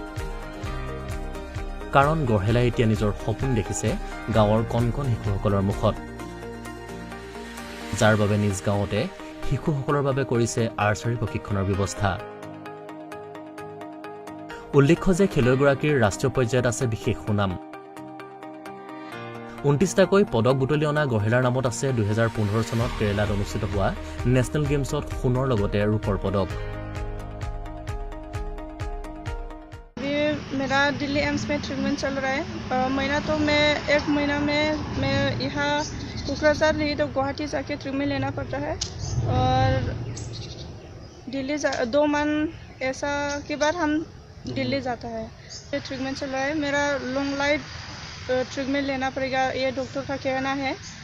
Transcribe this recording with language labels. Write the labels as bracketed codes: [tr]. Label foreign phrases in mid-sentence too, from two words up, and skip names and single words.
[as] কাৰণ গহেলাই এতিয়া নিজৰ সপোন দেখিছে গাঁৱৰ কণকণ শিশুসকলৰ মুখত যাৰ বাবে নিজ গাঁৱতে শিশুসকলৰ বাবে কৰিছে আৰ্চাৰী প্ৰশিক্ষণৰ ব্যৱস্থা উল্লেখ্য যে খেলুৱৈগৰাকীৰ ৰাষ্ট্ৰীয় পৰ্যায়ত আছে বিশেষ সুনাম 29টাকৈ পদক বুটলি অনা গহেলাৰ নামত আছে 2015 চনত কেৰালাত অনুষ্ঠিত হোৱা নেশ্যনেল গেমছত সোণৰ লগতে ৰূপৰ পদক [hi] मेरा दिल्ली एम्स में ट्रीटमेंट चल रहा है महीना तो मैं 1 महीना में मैं यहाँ कोकराझार रही तो गुवाहाटी जाके ट्रीटमेंट लेना पड़ता है और दिल्ली 2 मंथ ऐसा के बाद हम दिल्ली जाता है ये ट्रीटमेंट चल रहा है मेरा [en] long life treatment [hi] लेना पड़ेगा ये डॉक्टर का कहना है